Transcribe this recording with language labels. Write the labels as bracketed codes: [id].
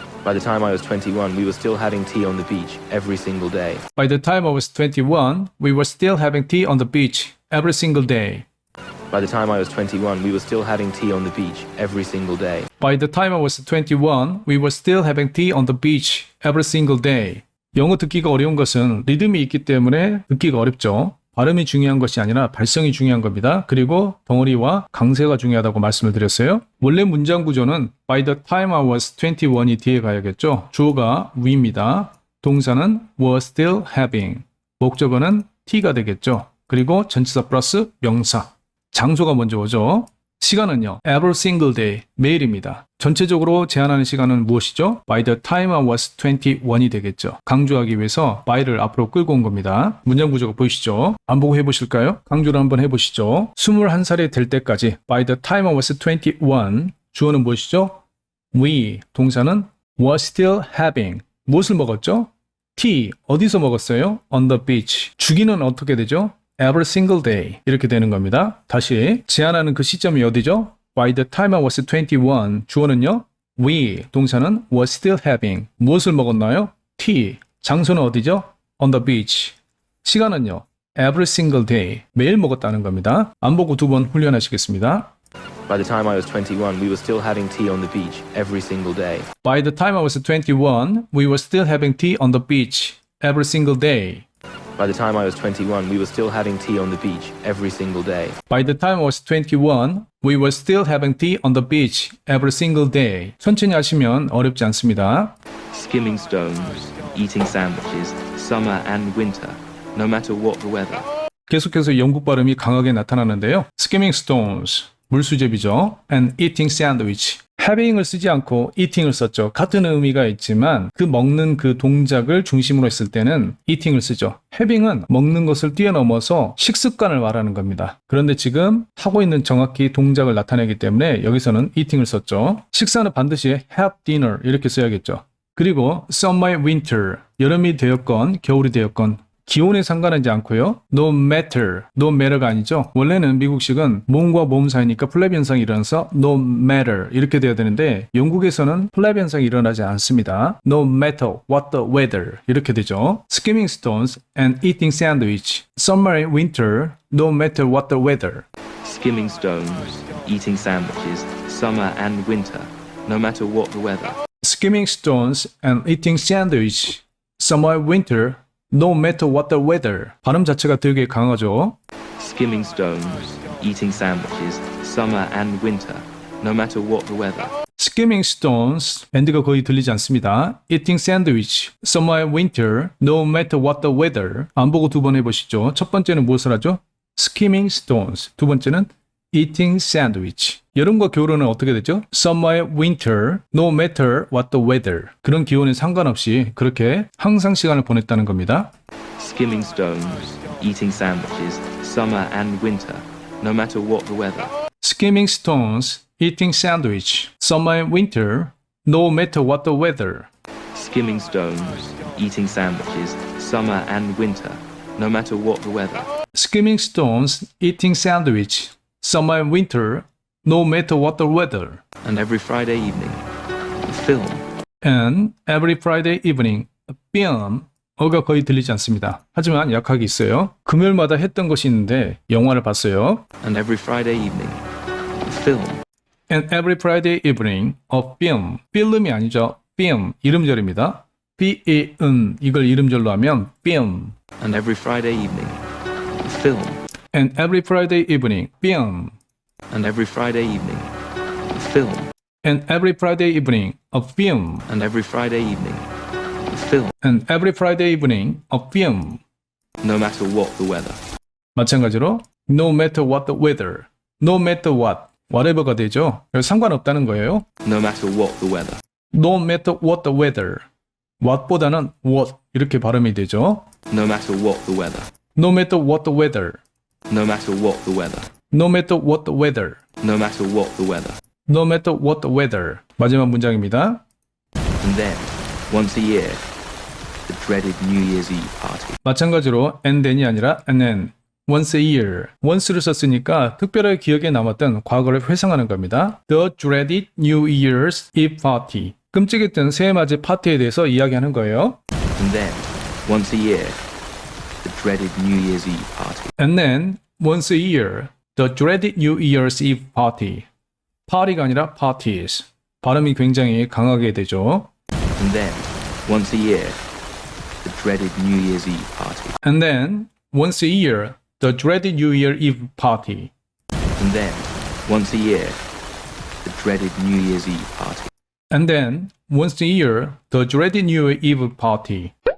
[en] By the time I was 21, we were still having tea on the beach every single day. By the time I was 21, we were still having tea on the beach every single day. By the time I was 21, we were still having tea on the beach every single day. By the time I was 21, we were still having tea on the beach every single day. [ko] 영어 듣기가 어려운 것은 리듬이 있기 때문에 듣기가 어렵죠. 발음이 중요한 것이 아니라 발성이 중요한 겁니다. 그리고 덩어리와 강세가 중요하다고 말씀을 드렸어요. 원래 문장 구조는 [en] by the time I was 21 [ko] 이 뒤에 가야겠죠. 주어가 we입니다. 동사는 [en] were still having. [ko] 목적어는 t가 되겠죠. 그리고 전치사 플러스 명사. 장소가 먼저 오죠. 시간은요. [en] every single day. [ko] 매일입니다. 전체적으로 제한하는 시간은 무엇이죠? [en] By the time I was 21이 [ko] 되겠죠. 강조하기 위해서 by를 앞으로 끌고 온 겁니다. 문장 구조가 보이시죠? 안 보고 해보실까요? 강조를 한번 해보시죠. 21살이 될 때까지 [en] By the time I was 21 [ko] 주어는 무엇이죠? [en] We. [ko] 동사는 [en] was still having. [ko] 무엇을 먹었죠? tea. 어디서 먹었어요? [en] On the beach. [ko] 주기는 어떻게 되죠? [en] Every single day [ko] 이렇게 되는 겁니다. 다시 제한하는 그 시점이 어디죠? [en] By the time I was 21 [ko] 주어는요. [en] We [ko] 동사는 [en] was still having [ko] 무엇을 먹었나요? tea 장소는 어디죠? [en] On the beach [ko] 시간은요. [en] Every single day [ko] 매일 먹었다는 겁니다. 안 보고 두 번 훈련하시겠습니다. [en] By the time I was 21, we were still having tea on the beach every single day. By the time I was 21 we were still having tea on the beach every single day. By the time I was 21, we were still having tea on the beach every single day. By the time I was 21, we were still having tea on the beach every single day. [ko] 천천히 하시면 어렵지 않습니다. [en] Skimming stones, eating sandwiches, summer and winter, no matter what the weather. [ko] 계속해서 영국 발음이 강하게 나타나는데요. [en] Skimming stones, 물수제비죠. And eating sandwich. [ko] having을 쓰지 않고 eating을 썼죠. 같은 의미가 있지만 그 먹는 그 동작을 중심으로 했을 때는 eating을 쓰죠. having은 먹는 것을 뛰어넘어서 식습관을 말하는 겁니다. 그런데 지금 하고 있는 정확히 동작을 나타내기 때문에 여기서는 eating을 썼죠. 식사는 반드시 [en] have dinner [ko] 이렇게 써야겠죠. 그리고 summer, winter, 여름이 되었건 겨울이 되었건 기온에 상관하지 않고요. No matter가 아니죠. 원래는 미국식은 몸과 몸 사이니까 플랩 현상이 일어나서 no matter 이렇게 돼야 되는데 영국에서는 플랩 현상이 일어나지 않습니다. [en] No matter what the weather [ko] 이렇게 되죠. [en] Skimming stones and eating sandwich. Summer, winter, no matter what the weather. Skimming stones, eating sandwiches, summer and winter, no matter what the weather. Skimming stones and eating sandwich. Summer, winter, no matter what the weather. [ko] 발음 자체가 되게 강하죠. [en] Skimming stones, eating sandwiches, summer and winter, no matter what the weather. [ko] Skimming stones, 엔드가 거의 들리지 않습니다. [en] Eating sandwich, summer and winter, no matter what the weather. [ko] 안 보고 두 번 해보시죠. 첫 번째는 무엇을 하죠? Skimming stones. 두 번째는 eating sandwich. 여름과 겨울은 어떻게 되죠? [en] Summer, winter, no matter what the weather. [ko] 그런 기온에 상관없이 그렇게 항상 시간을 보냈다는 겁니다. [en] Skimming stones, eating sandwiches, summer and winter, no matter what the weather. Skimming stones, eating sandwich, summer and winter, no matter what the weather. Skimming stones, eating sandwiches, summer and winter, no matter what the weather. Skimming stones, eating sandwich, summer and winter, no matter what the weather. And every Friday evening, a film. And every Friday evening, a film, [ko] 어가 거의 들리지 않습니다. 하지만 약하게 있어요. 금요일마다 했던 것이 있는데 영화를 봤어요. [en] And every Friday evening, a film. And every Friday evening, a film. [ko] 필름이 아니죠. film. 이름절입니다. P-E-N. 이걸 이름절로 하면 film. [en] And every Friday evening, a film. And every Friday evening, film. And every Friday evening, a film. And every Friday evening, a film. And every Friday evening, a film. And every Friday evening, a film. No matter what the weather. [ko] 마찬가지로 [en] no matter what the weather. No matter what. [ko] whatever가 되죠. 상관없다는 거예요. [en] No matter what the weather. No matter what the weather. [ko] what보다는 what 이렇게 발음이 되죠. [en] No matter what the weather. No matter what the weather. No matter what the weather. No matter what the weather. No matter what the weather. No matter what the weather. [ko] 마지막 문장입니다. [en] And then, once a year, the dreaded New Year's Eve party. [ko] 마찬가지로 and then이 아니라 and then. [en] once a year. [ko] once를 썼으니까 특별하게 기억에 남았던 과거를 회상하는 겁니다. [en] The dreaded New Year's Eve party. [ko] 끔찍했던 새해맞이 파티에 대해서 이야기하는 거예요. [en] And then, once a year, the dreaded New Year's Eve party. And then, once a year, the dreaded New Year's Eve party. [ko] party가 아니라 parties. 발음이 굉장히 강하게 되죠. [en] And then, once a year, the dreaded New Year's Eve party. And then, once a year, the dreaded New Year Eve party. And then, once a year, the dreaded New Year's Eve party. And then, once a year, the dreaded New Year Eve party.